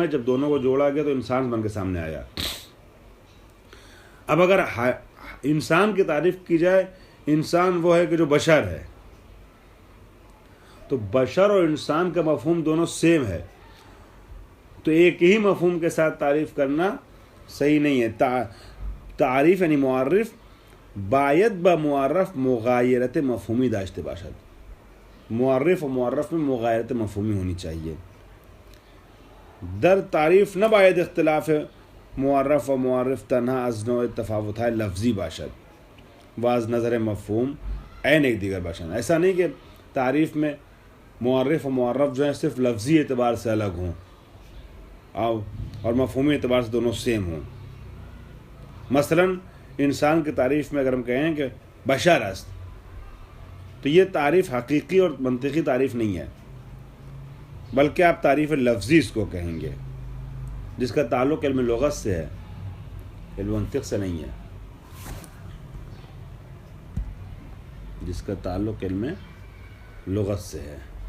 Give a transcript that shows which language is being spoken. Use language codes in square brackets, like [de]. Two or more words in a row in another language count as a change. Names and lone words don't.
[ur] جب دونوں کو جوڑا گیا تو انسان بن کے سامنے آیا۔ اب اگر انسان کی تعریف کی جائے، انسان وہ ہے کہ جو بشر ہے، تو بشر اور انسان کا مفہوم دونوں سیم ہے، تو ایک ہی مفہوم کے ساتھ تعریف کرنا صحیح نہیں ہے. [fa] تعریف یعنی معرف باید با معرف مغایرت مفہومی داشته باشد. [ur] معرف و معرف میں مغایرت مفہومی ہونی چاہیے. [fa] در تعریف نہ باید اختلاف معرف و معرف تنہا از نوع تفاوت ہے لفظی باشد و از نظر مفہوم عین ایک دیگر باشد. [ur] ایسا نہیں کہ تعریف میں معرف و معرف جو ہیں صرف لفظی اعتبار سے الگ ہوں اور مفہومی اعتبار سے دونوں سیم ہوں. مثلا انسان کی تعریف میں اگر ہم کہیں کہ [fa] بشر است، [ur] تو یہ تعریف حقیقی اور منطقی تعریف نہیں ہے، بلکہ آپ تعریف لفظی اس کو کہیں گے، جس کا تعلق علم لغت سے ہے، علم منطق سے نہیں ہے، جس کا تعلق علم لغت سے ہے.